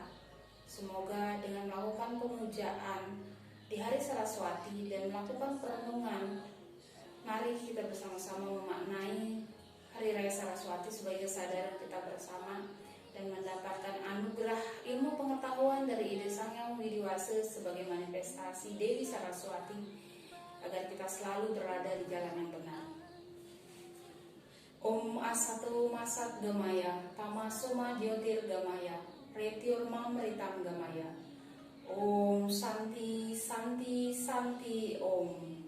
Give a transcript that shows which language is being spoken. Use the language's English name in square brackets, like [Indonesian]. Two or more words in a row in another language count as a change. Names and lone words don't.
[Indonesian] Semoga dengan melakukan pemujaan di Hari Saraswati dan melakukan perenungan, mari kita bersama-sama memaknai Hari Raya Saraswati sebagai kesadaran kita bersama dan mendapatkan anugerah ilmu pengetahuan dari Ide Sang Hyang Widiwasa sebagai manifestasi Dewi Saraswati agar kita selalu berada di jalan yang benar. [Sanskrit] Om Asato Masat Gamaya, Tamasoma Jyotir Gamaya, Retiur Mamritam Gamaya. Om Santi Santi Santi Om.